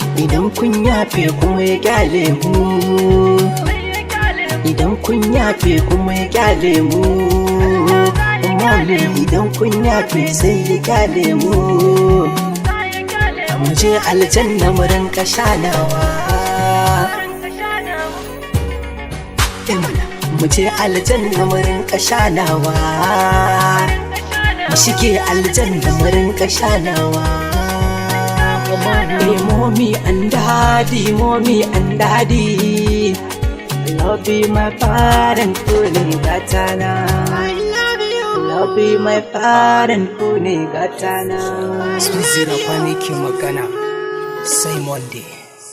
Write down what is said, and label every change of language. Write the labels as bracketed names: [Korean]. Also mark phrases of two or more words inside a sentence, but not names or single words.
[Hausa] idan kun yafe kuma ya kyale mu, idan kun yafe kuma ya kyale mu, idan kun yafe sai ya kyale mu, mu je aljanna mu rinka shanawa, mu je aljanna mu rinka shanawa, mu shige aljanna mu rinka shanawa. [English] Mommy and daddy, mommy and daddy, love you my parent [Hausa] kune gatana, [English] love you my parent [Hausa] kune gatana. Sun zira kwanaki magana sai Monday.